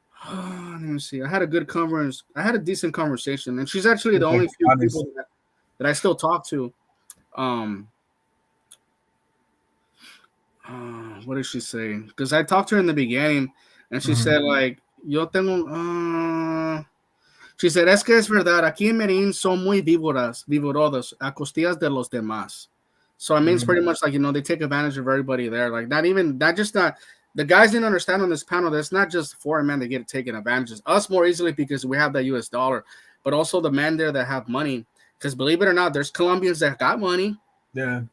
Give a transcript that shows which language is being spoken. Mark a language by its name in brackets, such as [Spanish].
[English] Let me see. I had a good conference. I had a decent conversation, and she's actually the Okay, only few honest. people that I still talk to. Um, what did she say? Because I talked to her in the beginning, and she said like, [Spanish] "Yo tengo." [English] She said, [Spanish] "Es que es verdad. Aquí en Medellin son muy víboras, a costillas de los demás." [English] So it means pretty much like, they take advantage of everybody there. Like not the guys didn't understand on this panel that it's not just foreign men that get taken advantage of. Us more easily because we have that US dollar, but also the men there that have money. Because believe it or not, there's Colombians that got money. Yeah.